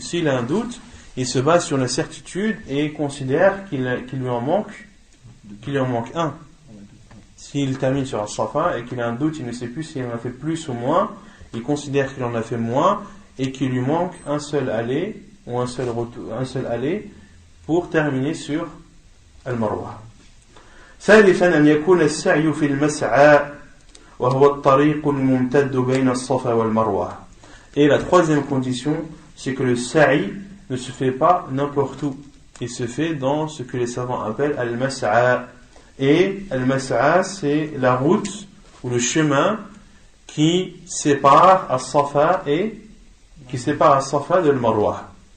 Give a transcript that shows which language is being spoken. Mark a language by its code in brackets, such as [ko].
[fr] S'il a un doute, il se base sur la certitude et considère qu'il lui en manque un. S'il termine sur Al-Safa et qu'il a un doute, il ne sait plus s'il en a fait plus ou moins, il considère qu'il en a fait moins et qu'il lui manque un seul aller ou un seul aller pour terminer sur Al-Marwa. [ar] ثالثا أن يكون السعي في المسعى وهو الطريق الممتد بين الصفا والمروة. [fr] Et la troisième condition, c'est que le sa'i ne se fait pas n'importe où. Il se fait dans ce que les savants appellent al-mas'a. Et al-mas'a, c'est la route ou le chemin qui sépare As-Safa de Al-Marwa.